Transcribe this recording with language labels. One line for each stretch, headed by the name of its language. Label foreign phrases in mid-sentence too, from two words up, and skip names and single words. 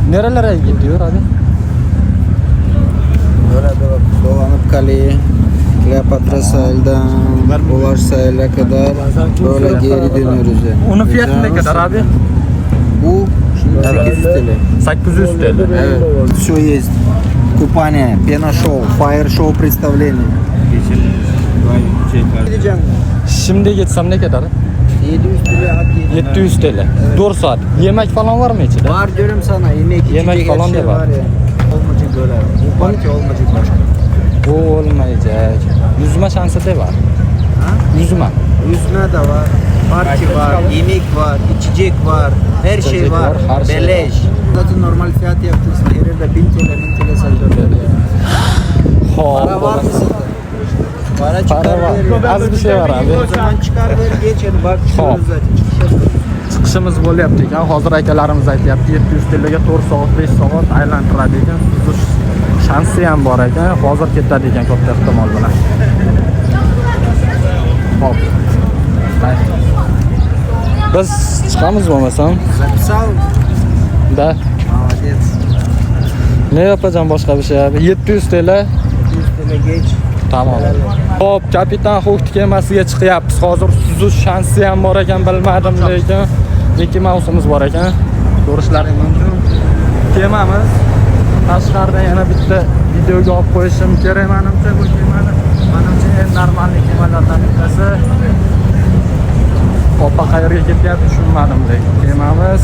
Turkish: Nerelere gidiyor abi? Böyle dolanıp kaleyi, Kleopatra sahilden Ulaş sahile kadar böyle geri dönüyoruz yani. Onun fiyatı ne Güzel kadar nasıl? abi? Bu şimdi 800 TL. 800 TL. Evet.
Russian: Все есть. Купание, пена-шоу, фаер-шоу представление.
Turkish: Gideceğim. Şimdi gitsem ne kadar? 700 TL hak yedim. 700 TL. 4 saat. Yemek falan var mı içinde? Var diyorum sana, yemek, Yemek içecek falan her şey da var. var ya. Olmayacak böyle. Bu parti olmayacak başka. Bu olmayacak. Yüzme şansı da var. Ha? Yüzme. Yüzme de var, parti var, yemek var, içecek var, her şey İçecek var. var, her şey Beleş. Zaten normal fiyat yapacaksın. Her yerde 1000 TL, 1000 TL sayılır ya. Para var mı sende? Para çıkar Para var. ver. Az bir şey var abi. O zaman çıkar ver geç yani bak Hop. şurada zaten çıkış yapıyoruz.
Uzbek: Chiqishimiz bo'lyapti ekan. Hozir akalarimiz aytyapti 700 TLga 4 soat, 5 soat aylantiradi ekan. Suzish shansi ham bor ekan. Hozir ketadi ekan katta ehtimol bilan. Hop. Biz chiqamiz bo'lmasam.
Russian: Записал? Da. Молодец.
Turkish: Ne yapacağım başka bir şey abi? 700 TL. 100 TL geç. Tamam.
Uzbek: Hop, kapitan Ho'k kemasiga chiqyapmiz. Hozir suzish shansi ham bor ekan, bilmadim lekin 2 mavsumimiz bor ekan. ko'rishlaring mumkin. Kemamiz tashqarida yana bitta videoga olib qo'yishim kerak menimcha bu kemani. Menimcha eng normalniy kemalardan bittasi. Opa qayerga ketyapti tushunmadim lekin kemamiz.